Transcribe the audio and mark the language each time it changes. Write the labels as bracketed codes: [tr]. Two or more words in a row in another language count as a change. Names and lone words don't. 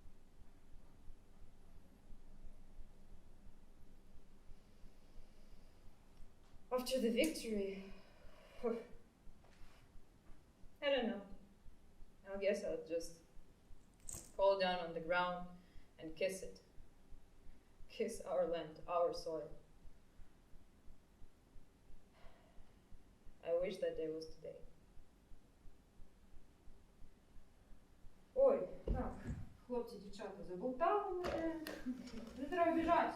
[en] After the victory, I don't know. I guess I'll just fall down on the ground and kiss it. Kiss our land, our soil. I wish that day was today. [uk] Ой, так, хлопці, дівчата, заболтали мене. Не треба біжати.